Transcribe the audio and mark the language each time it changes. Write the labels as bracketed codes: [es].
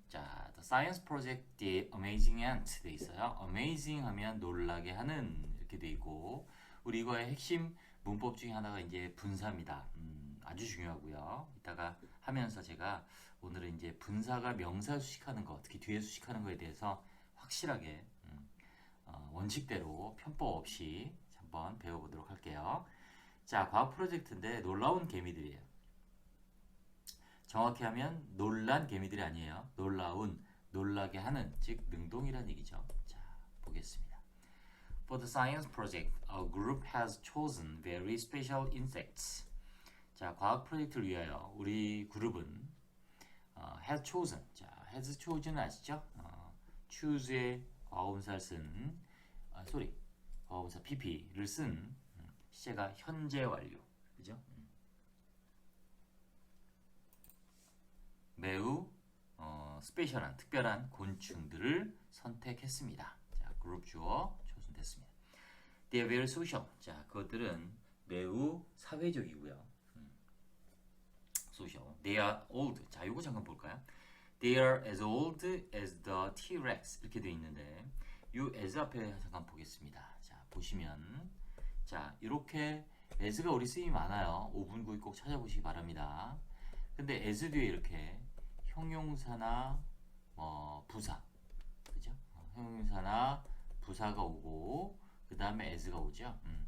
[ko] 자, The Science Project The Amazing Ant 돼 있어요. Amazing 하면 놀라게 하는 이렇게 돼 있고 우리 이거의 핵심 문법 중에 하나가 이제 분사입니다. 아주 중요하고요. 이따가 하면서 제가 오늘은 이제 분사가 명사 수식하는 거, 특히 뒤에 수식하는 거에 대해서 확실하게 원칙대로 편법 없이 한번 배워보도록 할게요. 자, 과학 프로젝트인데 놀라운 개미들이에요. 정확히 하면 놀란 개미들이 아니에요. 놀라운, 놀라게 하는, 즉 능동이라는 얘기죠. 자, 보겠습니다. [en] For the science project, a group has chosen very special insects. [ko] 자, 과학 프로젝트를 위하여 우리 그룹은 has chosen. 자, has chosen은 아시죠? choose의 과거분사를 쓴, 과거분사 pp를 쓴 시제가 현재 완료. 그죠? 매우 스페셜한, 특별한 곤충들을 선택했습니다. 자, 그룹 주어 초순됐습니다. [en] They are very social. [ko] 자, 그것들은 매우 사회적이고요. social. [en] They are old. [ko] 자, 요거 잠깐 볼까요? [en] They are as old as the T-Rex [ko] 이렇게 되어 있는데 요 as 앞에 잠깐 보겠습니다. 자, 보시면 자, 이렇게 as가 우리 쓰임이 많아요. 5분 구이 꼭 찾아보시기 바랍니다. 근데 as 뒤에 이렇게 형용사나 부사, 그죠? 형용사나 부사가 오고 그 다음에 as가 오죠.